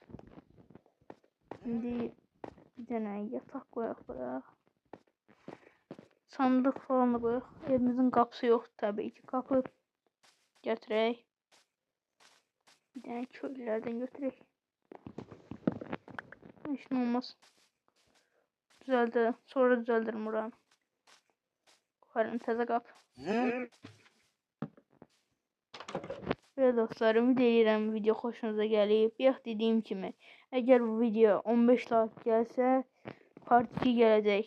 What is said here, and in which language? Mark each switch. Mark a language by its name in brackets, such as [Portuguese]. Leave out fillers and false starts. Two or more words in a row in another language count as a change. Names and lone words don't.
[Turkish] Şimdi bir tane yatak koyak bura. Sandık falan da koyaq. Evimizin kapısı yok tabii ki. [Azerbaijani] Kapı götürək. [Turkish] Bir tane köylülerden götürək. Hiç ne olmaz. Düzeldi. [Azerbaijani] Sonra düzeldirim buranı. Koyarım təzə qap. Ve dostlarım, ümid edirəm video xoşunuza gəlib. Yox, dediyim kimi, əgər bu video 15 like gəlsə, part 2 gələcək.